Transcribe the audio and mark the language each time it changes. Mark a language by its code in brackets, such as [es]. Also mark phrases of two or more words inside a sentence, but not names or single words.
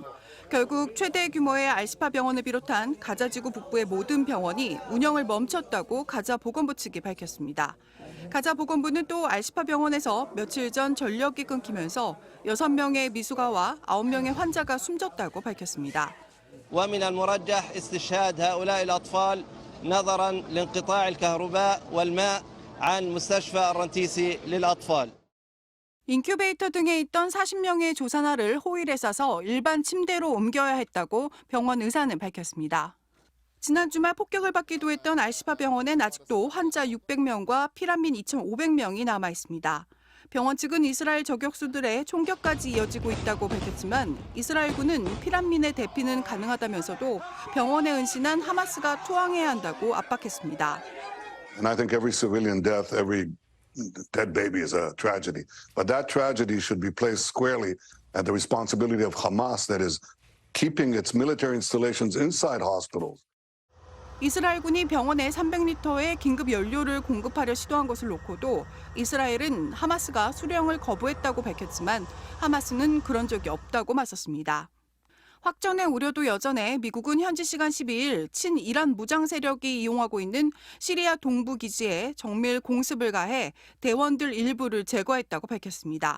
[ko] 결국 최대 규모의 알시파 병원을 비롯한 가자지구 북부의 모든 병원이 운영을 멈췄다고 가자 보건부 측이 밝혔습니다. 가자 보건부는 또 알시파 병원에서 며칠 전 전력이 끊기면서 6명의 미숙아와 9명의 환자가 숨졌다고 밝혔습니다. [ar] ومن المرجح استشهاد هؤلاء الأطفال نظرا لانقطاع الكهرباء والماء عن مستشفى الرنتيسي للأطفال. [ko] 인큐베이터 등에 있던 40명의 조산아를 호일에 싸서 일반 침대로 옮겨야 했다고 병원 의사는 밝혔습니다. 지난 주말 폭격을 받기도 했던 알시파 병원엔 아직도 환자 600명과 피난민 2,500명이 남아 있습니다. 병원 측은 이스라엘 저격수들의 총격까지 이어지고 있다고 밝혔지만 이스라엘군은 피난민의 대피는 가능하다면서도 병원에 은신한 하마스가 투항해야 한다고 압박했습니다. [en] And I think every civilian death, every dead baby is a tragedy. But that tragedy should be placed squarely at the responsibility of Hamas that is keeping its military installations inside hospitals. [ko] 이스라엘군이 병원에 300리터의 긴급 연료를 공급하려 시도한 것을 놓고도 이스라엘은 하마스가 수령을 거부했다고 밝혔지만 하마스는 그런 적이 없다고 맞섰습니다. 확전의 우려도 여전해 미국은 현지 시간 12일 친이란 무장 세력이 이용하고 있는 시리아 동부 기지에 정밀 공습을 가해 대원들 일부를 제거했다고 밝혔습니다.